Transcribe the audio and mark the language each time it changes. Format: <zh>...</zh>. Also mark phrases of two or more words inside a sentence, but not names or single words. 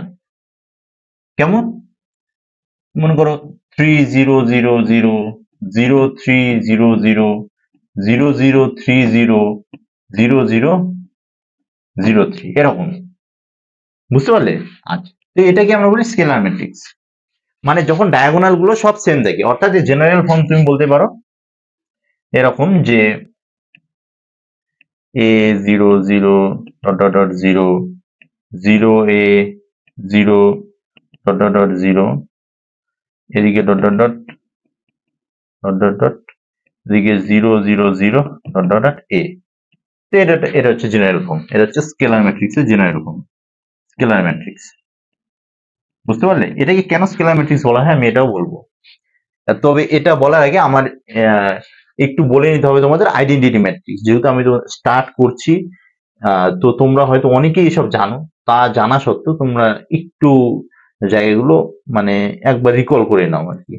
<bn>কেমন? মনে করো 3 0 0 0 0 3 0 0 0 0 3 0 0 0 0 3, এরকম। বুঝতে পারলে? আচ্ছা, তো এটাকে আমরা বলি</bn> <en>scalar matrix.</en> <bn>মানে যখন ডায়াগোনাল গুলো সব সেম থাকে, অর্থাৎ</bn> <en>general form</en> <bn>তুমি বলতে পারো এরকম যে a 0 0</bn> <en>dot dot dot</en> <bn>0 0 a 0</bn> <en>dot dot dot</en> <bn>0, এদিকে</bn> <en>dot dot dot dot dot dot,</en> <bn>এদিকে 0 0 0</bn> <en>dot dot dot</en> <bn>a। তো এটা হচ্ছে</bn> <en>general form,</en> <bn>এটা হচ্ছে</bn> <en>scalar matrixer general form, scalar matrix.</en> <bn>বুঝতে পারলে? এটাকে কেন</bn> <en>scalar matrix</en> <bn>বলা হয় আমি এটাও বলবো। তবে এটা বলার আগে আমার একটু বলে নিতে হবে তোমাদের</bn> <en>identity matrix,</en> <bn>যেহেতু আমি স্টার্ট করছি, তো তোমরা হয়তো অনেকেই এসব জানো, তা জানা সত্ত্বেও তোমরা একটু জায়গাগুলো মানে একবার রিকল করে নাও আর কি।</bn>